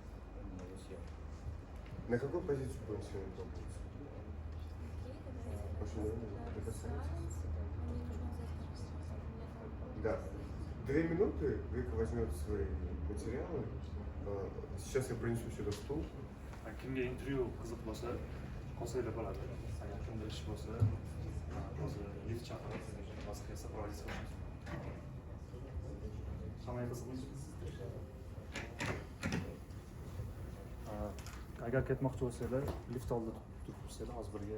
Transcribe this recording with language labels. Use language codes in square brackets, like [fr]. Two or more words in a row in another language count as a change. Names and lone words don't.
[ru] На какую позицию будем сегодня пробовать? Да. 2 минуты Вика возьмет свои материалы. Сейчас я принесу сюда стул. [uz] Kimga intervyu qiziq bo'lsa, qo'saylar bo'ladi. Agar kimda ish bo'lsa, o'zi lift chaqirib, bosib kelsa, proviz qilamiz. Hammaga qiziqmi? Agar ketmoqchi bo'lsanglar, lift oldida turib tursanglar, hozir birga